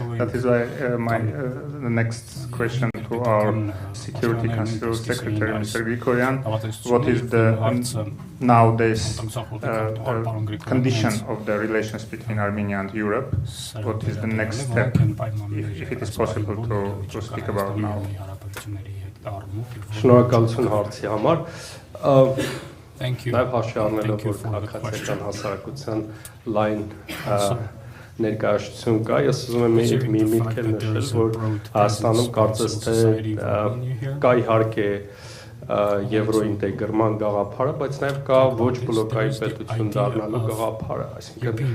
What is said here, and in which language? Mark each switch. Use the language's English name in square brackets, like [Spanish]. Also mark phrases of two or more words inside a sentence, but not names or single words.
[English] That is why the next question to our Security Council Secretary, Mr. Grigoryan, what is the nowadays condition of the relations between Armenia and Europe? What is the next step, if it is possible to speak about now? [Armenian] Շնորհակալություն հարցի համար։ Նաև հաշվի առնելով, որ քաղաքացիական հասարակության լայն ներկայացում կա, ես ուզում եմ մի միտք նշել, որ Հայաստանում կարծես թե կա իհարկե եվրոինտեգրման գաղափարը, բայց նաև կա ոչ բլոկային պետություն դառնալու գաղափարը, այսինքն